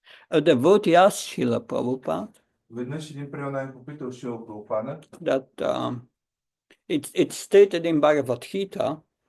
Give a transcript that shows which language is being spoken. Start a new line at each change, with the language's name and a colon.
English: A devotee asked Srila Prabhupada.
Bulgarian: Веднъж един преданен попитал Шрила Прабхупада.
English: That it's stated in Bhagavad Gita.